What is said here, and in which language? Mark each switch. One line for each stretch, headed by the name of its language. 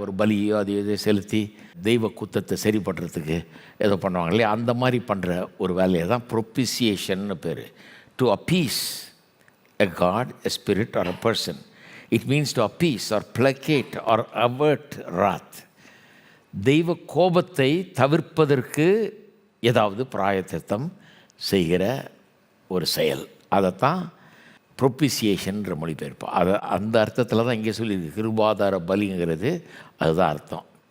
Tamil: ஒரு பலியோ அது எதோ செலுத்தி தெய்வ குத்தத்தை சரி பண்ணுறதுக்கு ஏதோ பண்ணுவாங்க இல்லையா? அந்த மாதிரி பண்ணுற ஒரு வேலையை தான் ப்ரொபிசியேஷன்னு பேர்.
English: To appease a god, a spirit or a person. It means to appease or placate or avert wrath.
Tamil: தெய்வ கோபத்தை தவிர்ப்பதற்கு ஏதாவது பிராயச்சித்தம் செய்கிற ஒரு செயல், அதைத்தான் ப்ரொபிசியேஷன்ற மொழிபெயர்ப்பு. அந்த அர்த்தத்தில் தான் இங்கே சொல்லியிருக்கு. கிருபாதார பலிங்கிறது அதுதான் அர்த்தம்.